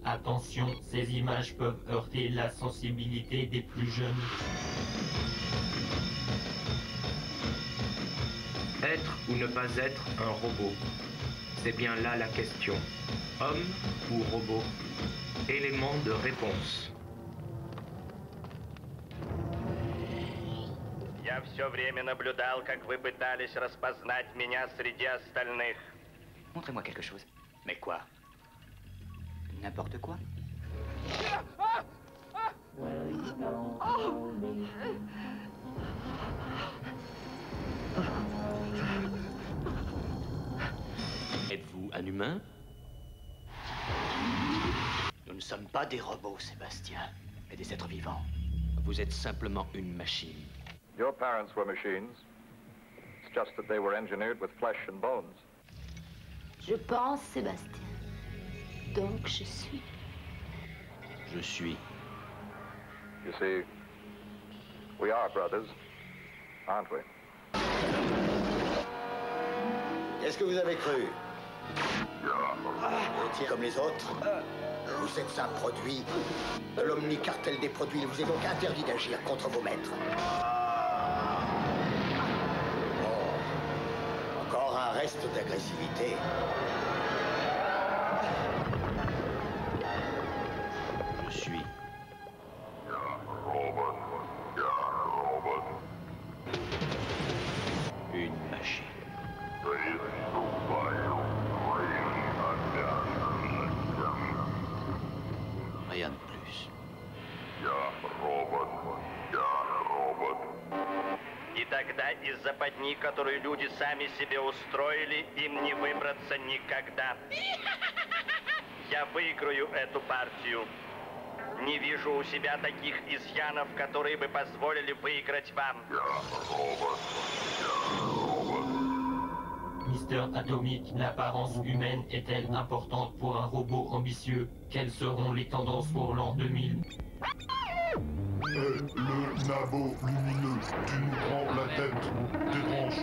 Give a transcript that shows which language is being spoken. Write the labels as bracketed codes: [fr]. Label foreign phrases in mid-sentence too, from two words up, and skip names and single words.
[fr] Attention, ces images peuvent heurter la sensibilité des plus jeunes. Être ou ne pas être un robot? C'est bien là la question. Homme ou robot? Élément de réponse. [ru] Я все время наблюдал, как вы пытались распознать меня среди остальных. [fr] Montrez-moi quelque chose. Mais quoi? N'importe quoi? Êtes-vous un humain? Nous ne sommes pas des robots, Sébastien, mais des êtres vivants. Vous êtes simplement une machine. [en] Your parents were machines. It's just that they were engineered with flesh and bones. [fr] Je pense, Sébastien. Donc je suis. Je suis. [en] You see, we are brothers, aren't we? [fr] Qu'est-ce que vous avez cru? Vous étiez comme les autres? Vous êtes un produit de l'omnicartel des produits. Il vous est donc interdit d'agir contre vos maîtres. Oh. Encore un reste d'agressivité. Je suis. Une machine. Rien de plus. [ru] И тогда из западни, которую люди сами себе устроили, им не выбраться никогда. Я выиграю эту партию. Не вижу у себя таких изъянов, которые бы позволили выиграть вам. [fr] Mister Atomique, l'apparence humaine est-elle importante pour un robot ambitieux? Quelles seront les tendances pour l'an 2000? Le nabo lumineux, tu nous prends la tête, des branches.